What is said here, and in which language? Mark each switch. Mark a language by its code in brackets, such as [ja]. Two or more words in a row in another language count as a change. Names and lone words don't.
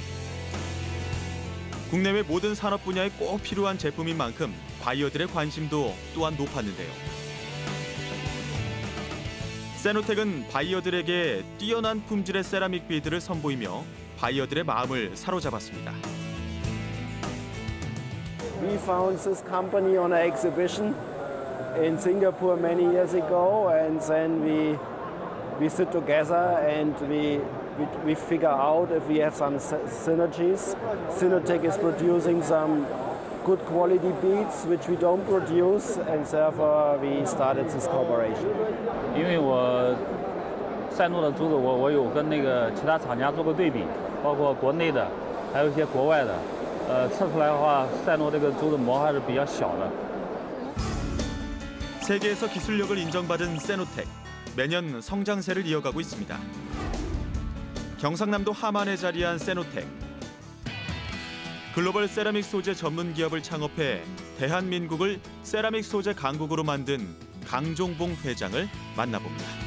[ko] 국내외 모든 산업 분야에 꼭 필요한 제품인 만큼 바이어들의 관심도 또한 높았는데요. 세노텍은 바이어들에게 뛰어난 품질의 세라믹 비드를 선보이며 바이어들의 마음을 사로잡았습니다. [en] We found this company on an exhibition in Singapore many years ago, and then we sit together and we figure out if we have some synergies. Sinotech is producing some good quality beads which we don't produce, and therefore we started this cooperation. [zh] 因为我赛诺的珠子，我有跟那个其他厂家做过对比，包括国内的，还有一些国外的，测出来的话，赛诺这个珠子膜还是比较小的。 [ko] 세계에서 기술력을 인정받은 세노텍, 매년 성장세를 이어가고 있습니다. 경상남도 함안에 자리한 세노텍. 글로벌 세라믹 소재 전문 기업을 창업해 대한민국을 세라믹 소재 강국으로 만든 강종봉 회장을 만나봅니다.